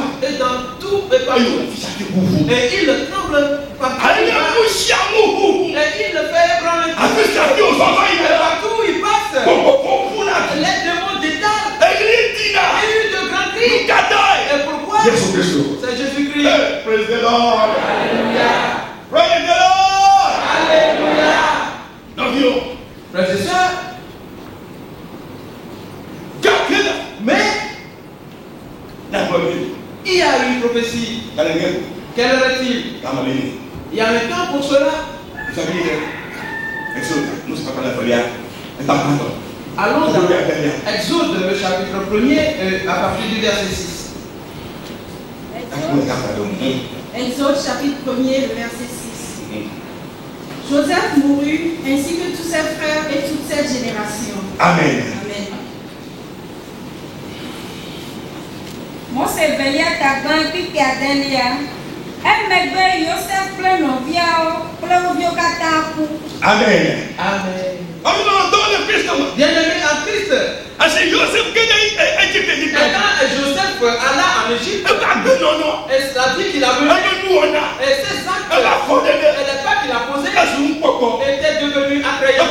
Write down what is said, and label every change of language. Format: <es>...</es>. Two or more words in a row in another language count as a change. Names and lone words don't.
<fr>Et dans tout et partout. Et il tremble partout. Et il le fait ébranler. Et partout où il passe, les démons détalent. Il y a eu de grands cris. Et pourquoi? C'est Jésus-Christ.</fr> <en>Praise the Lord.</en> <fr>Alléluia.</fr> <en>Praise the Lord.</en> <fr>Alléluia. Non, frères et sœurs, mais il y a une prophétie. Quelle heure est-il? Il y a un temps pour cela. Allons dans Exode, le chapitre 1er, à partir du verset 6. Exode chapitre 1er, le verset 6. Joseph mourut, ainsi que tous ses frères et toute cette génération. Amen. Amen. Mose velia tagban pipi adelia.</fr> <ee>Emegbe Yosef kple noviawo kple woviwo katã ku.</ee> <fr>Amen. Amen. Bien-aimé en Christ. C'est Joseph qui est Égypte. Et quand Joseph alla en Égypte, et ça dit qu'il a venu. Et ses actes, et les pas qu'il a posés étaient devenus attrayants.</fr>